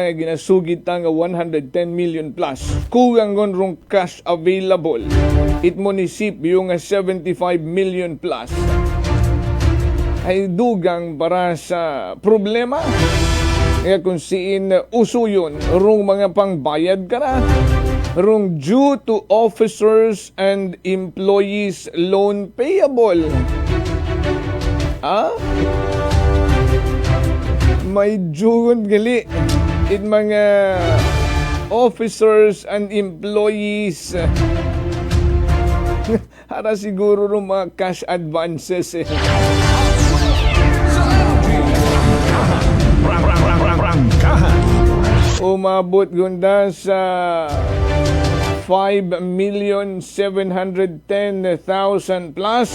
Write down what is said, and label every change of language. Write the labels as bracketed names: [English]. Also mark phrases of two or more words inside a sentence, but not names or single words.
[Kinaray-a] ginasugid ta nga 110 million plus kulang rong cash available it munisipyo nga 75 million plus ay dugang para sa problema kaya kung siin usuyon rong mga pangbayad ka na rong [English] due to officers and employees loan payable. [Kinaray-a] May jugod gali it mga [English] officers and employees. [Kinaray-a] Para siguro rin mga [English] cash advances [Kinaray-a] Umabot gunda sa 5,710,000 plus.